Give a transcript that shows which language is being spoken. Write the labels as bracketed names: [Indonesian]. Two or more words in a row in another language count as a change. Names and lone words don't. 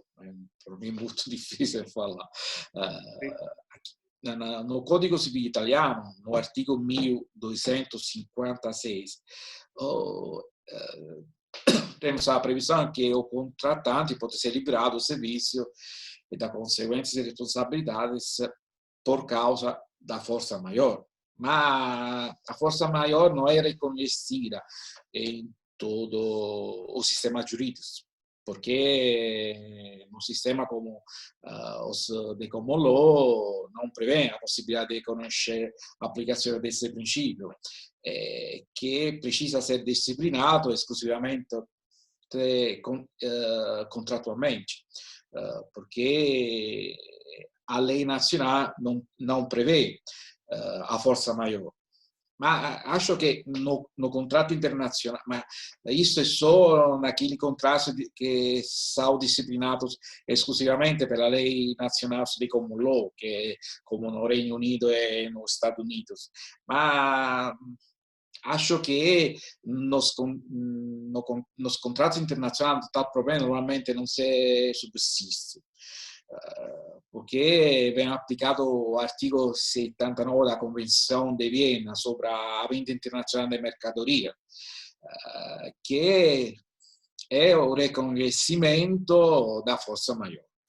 [Portuguese] Para mim é muito difícil falar. No Código Civil italiano, no artigo 1256, temos a previsão que o contratante pode ser liberado do serviço e das consequentes responsabilidades por causa da força maior. Mas a força maior não é reconhecida em todo o sistema jurídico, porque um sistema como os de [English] common law [Portuguese] não prevê a possibilidade de conhecer a aplicação desse princípio, que precisa ser disciplinado exclusivamente contratualmente, porque a lei nacional não prevê a força maior. Ma acho che no contrato internazionale, ma isso [Italian] è solo [Portuguese] naquele contrato che são disciplinados esclusivamente pela lei nacional de [English] common law, [Portuguese] que é como no Reino Unido e nos Estados Unidos. Ma acho que nos contratos internacionais tal problema normalmente não se subsiste. Porque vem aplicado o artigo 79 da Convenção de Viena sobre a venda internacional de mercadoria, que é o reconhecimento da força maior.